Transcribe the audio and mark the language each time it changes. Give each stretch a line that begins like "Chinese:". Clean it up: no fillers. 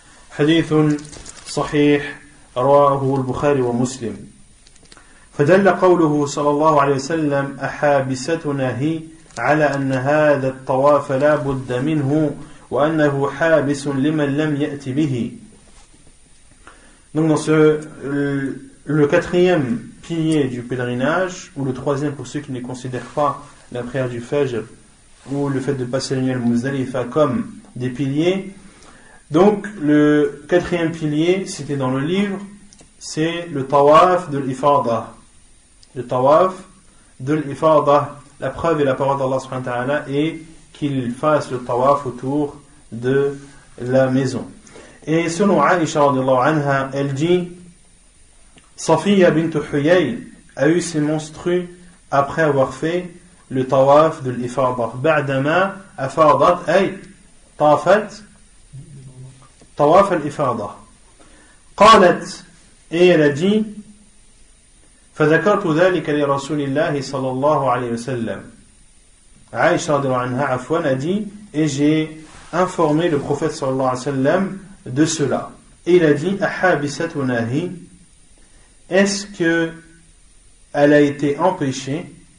Arabic: حديث صحيح رواه البخاري ومسلم. فدل قوله صلى الله عليه وسلم أحابستنا هي على أن هذا الطواف لا بد منه وأنه حابس لمن لم يأت به.
French: Donc dans le quatrième pilier du pèlerinage, ou le troisième pour ceux qui ne considèrent pas la prière du Fajr ou le fait de passer la nuit à Muzdalifa comme des piliers. Donc le quatrième pilier, c'était dans le livre, c'est le tawaf de l'ifada. Le tawaf de l'ifada. La preuve et la parole d'Allah subhanahu wa ta'ala est qu'il fasse le tawaf autour de la maison. Et selon Aïcha radhiyallahu anha, elle dit, Safiya bint Huyay a eu ses menstrues après avoir fait le tawaf de l'ifada.
Arabic: Ba'dama afadat ay tafat tawaf al-ifada. Qalat,
French: et elle a dit,
Arabic: فذكرت ذلك لرسول الله صلى الله عليه وسلم.
French: Aïcha radhiyallahu anha afwan a dit, et j'ai informé le prophète sallallahu alayhi wa sallam de cela. Et il a dit, ahabisatunahi, est-ce que elle a été empêchée?